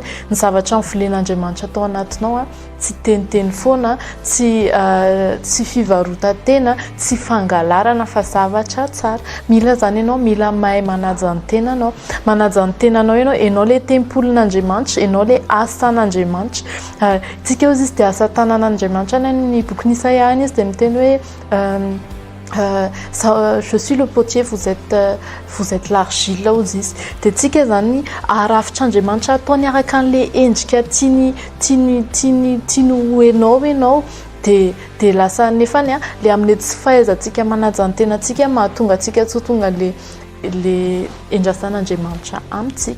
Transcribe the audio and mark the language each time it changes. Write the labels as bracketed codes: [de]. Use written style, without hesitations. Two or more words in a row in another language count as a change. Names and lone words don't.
[mg] Ny zavatra volen'Andriamanitra tao anatinao tsy teniteny foana, tsy fivarotan-tena, tsy fangalarana fa zavatra tsara. Mila zany ianao mila mahay manaja ny tenanao. Manaja ny tenanao ianao le tempolin'Andriamanitra, ianao le asan'Andriamanitra. Tsika ozy izy dia asa tanan'Andriamanitra ny boky Isaia izy dia miteny hoe [fr] je suis le potier, vous êtes l'argile [mg] ozy izy. Dia tsika zany arafitr'Andriamanitra ataony araka an'le endrika tiany ho ianao dia lasa nefany le amin'ny tsy fahaizantsika manaja ny tenantsika mahatonga antsika tsy ho tonga le endrasan'Andriamanitra amintsika.